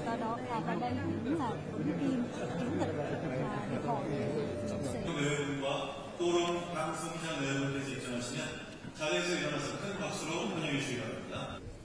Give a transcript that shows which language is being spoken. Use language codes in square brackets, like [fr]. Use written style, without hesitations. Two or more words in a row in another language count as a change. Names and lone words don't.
[vi] Và đây cũng là ứng viên chủ tịch hiệp hội chủ sĩ. [ko] 의원과 또론 박승찬 의원께서 입장하시면 자리에서 일어나서 큰 박수로 환영해 주시기 바랍니다.